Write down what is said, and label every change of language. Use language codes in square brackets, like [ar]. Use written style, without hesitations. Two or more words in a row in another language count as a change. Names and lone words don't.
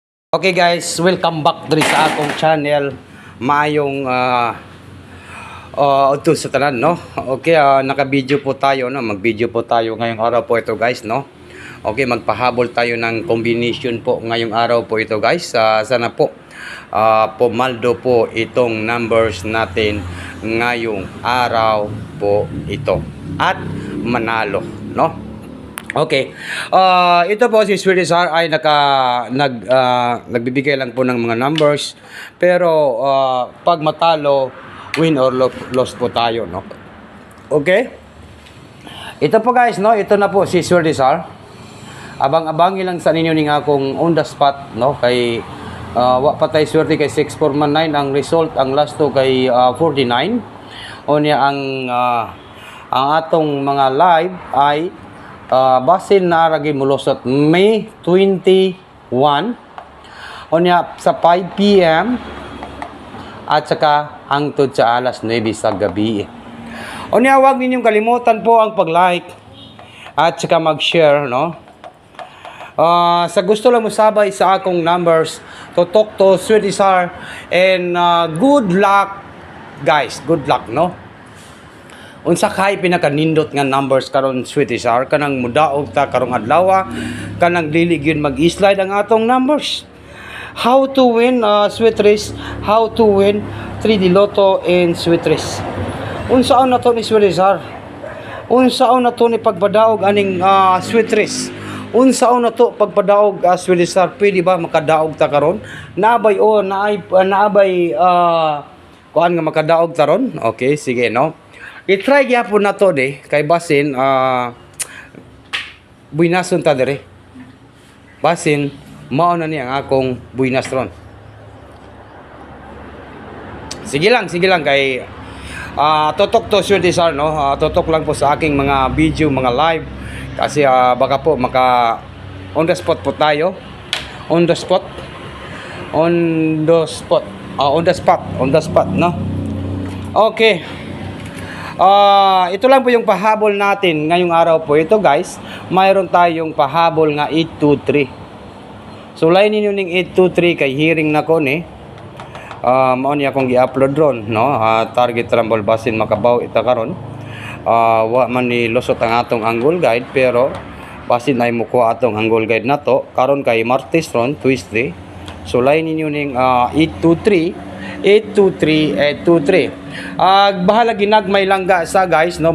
[en] Okay guys, welcome back [ceb] diri sa akong channel. Maayong ito sa tanan, no? [tl] Okay, naka-video po tayo, no? Mag-video po tayo ngayong araw po ito, guys, no? Okay, magpahabol tayo ng combination po ngayong araw po ito, guys. Sana po pumaldo po itong numbers natin ngayong araw po ito at manalo, no? Okay. Ito po si Swedish R ay nagbibigay lang po ng mga numbers. Pero pag matalo, [en] win or loss [tl] po tayo, no? Okay? Ito po guys, no? Ito na po si Swedish R. [ceb] Abang-abangi lang sa ninyo ning akong [en] on the spot, [ceb] no? Kay wa patay swerte kay 6419 ang result, ang last to kay 49. Unya ang atong mga live ay basin na ragi mulusot May 21 unya sa 5 PM at saka hangtod sa alas 9 sa gabi. [tl] Unya wag ninyong kalimutan po ang pag-like at saka mag-share, no? [ceb] Sa gusto lang mo sabay sa akong numbers, tutok to Swedish R, [en] and good luck guys, good luck, [ceb] no? Unsa kay pinakanindot nga numbers karon Swedish R kanang mudaog ta karong adlaw, kanang dili gyud mag-slide ang atong numbers. [en] How to win sweet race, how to win 3D Lotto and sweet race. [ceb] Unsaon na to ni Swedish R? Unsaon na to ni pagpadaog aning sweet race? Unsaon na to pagpadaog Swedish R? Pwede ba makadaog ta karon? Naabay naabay kuan nga makadaog ta ron? Okay, sige, no. I-try gyapon na to kay basin buinason ta dire. Basin mao na ni ang akong buinas ron. Sige lang kay tutok to Swedish R, no. [tl] Tutok lang po sa aking mga video, mga live kasi baka po maka [en] on the spot [tl] po tayo. [en] On the spot, no. Okay. [tl] Ito lang po yung pahabol natin ngayong araw po ito, guys. Mayroon tayong pahabol nga 823. [ceb] So line niyo ning 823 kay hearing na ko ni. Mao ni akong gi-upload ron, no. Target rumble basin makabaw ita karon. Wa man ni lusot ang atong angle guide pero basin ay mukuha atong angle guide nato karon kay Martes ron Tuesday. So line niyo ning 823 bahala ginagmay lang sa guys, no.